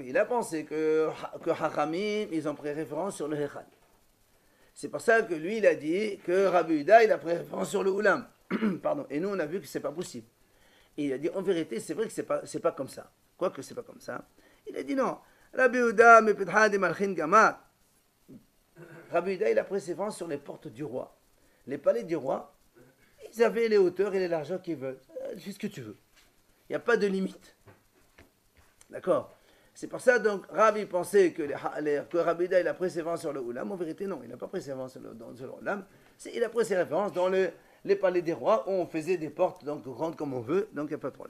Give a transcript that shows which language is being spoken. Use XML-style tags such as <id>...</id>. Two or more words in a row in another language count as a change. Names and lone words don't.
<fr>Il a pensé que Hachamim, ils ont pris référence sur le Hechal. C'est pour ça que lui, il a dit que Rabbi Yehuda, il a pris référence sur le Oulam. Pardon. Et nous, on a vu que c'est pas possible. Et il a dit, en vérité, c'est vrai que c'est pas comme ça. Quoique c'est pas comme ça. Il a dit non. Rabbi Yehuda,</fr> <arc>me petha de malchin gamar.</arc> <fr>Rabbi Yehuda, il a pris référence sur les portes du roi. Les palais du roi, ils avaient les hauteurs et les largeurs qu'ils veulent. Fais ce que tu veux. Il n'y a pas de limite. D'accord? C'est pour ça, donc, Rabbi pensait que Rabbi Yehuda, il a pris ses références sur le Oulam. En vérité, non, il n'a pas pris ses références sur le Oulam. Il a pris ses références dans les palais des rois où on faisait des portes donc grandes comme on veut, donc il n'y a pas de problème.</fr>